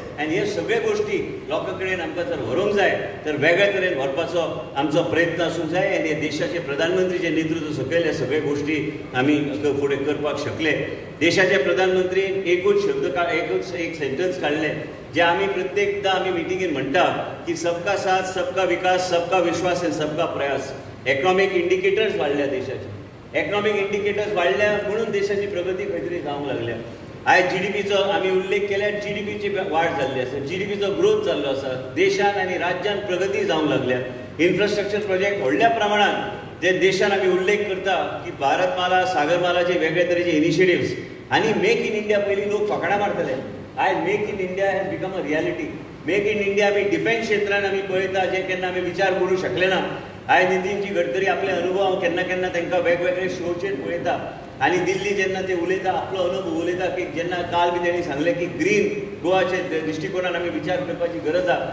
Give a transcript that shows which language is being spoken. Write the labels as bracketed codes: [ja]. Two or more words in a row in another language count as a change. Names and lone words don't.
[kok] आनी हे सगळे गोश्टी लोकां कडेन आमकां जर व्हरूंक जाय तर वेगळे तरेन व्हरपाचो आमचो प्रयत्न आसूंक जाय. आनी देशाचे प्रधानमंत्री जे नेतृत्व सकयल हे सगळे गोश्टी आमी फुडें करपाक शकले. देशाचे प्रधानमंत्री एकूच एक सेंटन्स काडले जे आमी प्रत्येकदां आमी मिटिंगेन म्हणटा की [hi] सबका साथ, सबका विकास, सबका विश्वास [kok] आनी [hi] सबका प्रयास. [en] economic indicators [kok] वाडल्या देशाचे. [en] economic indicators [kok] वाडल्या म्हणून देशाची प्रगती खंय तरी जावंक लागल्या. आयज GDPचो आमी उल्लेख केल्यार GDPची वाड जाल्ली आसा, GDPचो ग्रोथ जाल्लो आसा. देशान आनी राज्यान प्रगती जावंक लागल्या. [en] infrastructure project [kok] व्हडल्या प्रमाणात जे देशान आमी उल्लेख करता की भारतमाला, सागरमालाचे वेगळे तरेचे इनिशिएटिव्स आनी मेक इन इंडिया पयलीं लोक फकाणां मारताले. [en] आयज Make in India has become a reality. [kok] मेक इन इंडिया आमी डिफेन्स क्षेत्रांत आमी पळयता जे केन्ना आमी विचार करूंक शकले ना. आयज नितीनजी गडकरी आपले अनुभव हांव केन्ना केन्ना तांकां वेगवेगळे शोचेर पळयता आनी दिल्ली जेन्ना ते उलयता आपलो अनुभव उलयता की जेन्ना काल बी तेणी सांगलें की ग्रीन गोवाचे दृश्टिकोनान आमी विचार करपाची गरज आसा.